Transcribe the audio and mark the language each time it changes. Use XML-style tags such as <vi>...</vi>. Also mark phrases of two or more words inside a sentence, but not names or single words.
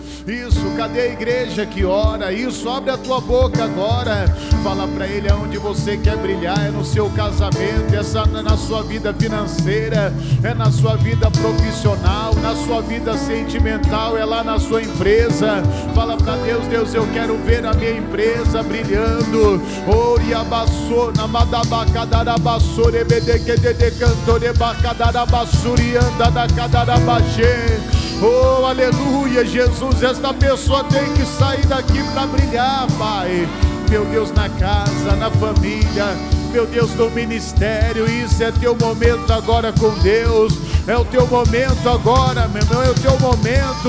<pt>Isso, cadê a igreja que ora? Isso, abre a tua boca agora, fala para Ele aonde você quer brilhar, é no seu casamento, é na sua vida financeira, é na sua vida profissional, na sua vida sentimental, é lá na sua empresa. Fala para Deus, Deus, eu quero ver a minha empresa brilhando. Oriabassou, namadabacadarabassou, de cantore bacadarabassurianda da cadarabaxê. Oh, aleluia, Jesus, esta pessoa tem que sair daqui para brilhar, Pai. Meu Deus, na casa, na família, meu Deus, no ministério, isso é teu momento agora com Deus. É o teu momento agora, meu irmão, é o teu momento.</pt>